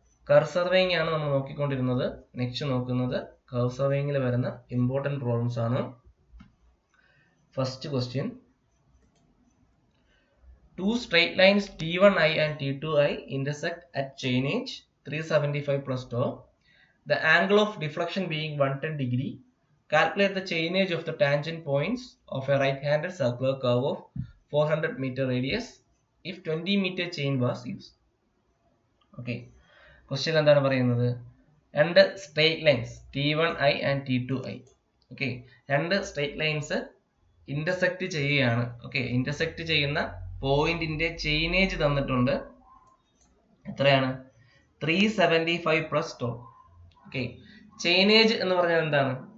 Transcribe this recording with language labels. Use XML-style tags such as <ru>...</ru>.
<ml>Curve surveying ആണ് നമ്മൾ നോക്കിക്കൊണ്ടിരുന്നത്. Next നോക്കുന്നത് കർവ് സർവേയിങ്ങിൽ വരുന്ന ഇമ്പോർട്ടൻറ്റ് പ്രോബ്ലംസ് ആണ്.</ml> <en>First question, two straight lines T1i and T2i intersect at chain edge 375 plus tau. The angle of deflection being 110 degree. Calculate the chain edge of the tangent points of a right-handed circular curve of 400 meter radius if 20 meter chain was used.</en> <ml>Okay. Question എന്താണ് പറയുന്നത്? രണ്ട് straight lines T1i and T2i. Okay, രണ്ട് straight lines intersect ചെയ്യുകയാണ്. Okay, intersect ചെയ്യുന്ന പോയിന്റിന്റെ chainage തന്നിട്ടുണ്ട്. എത്രയാണ്? 375 plus tau. Okay, chainage എന്ന് പറഞ്ഞാൽ എന്താണ്?</ml>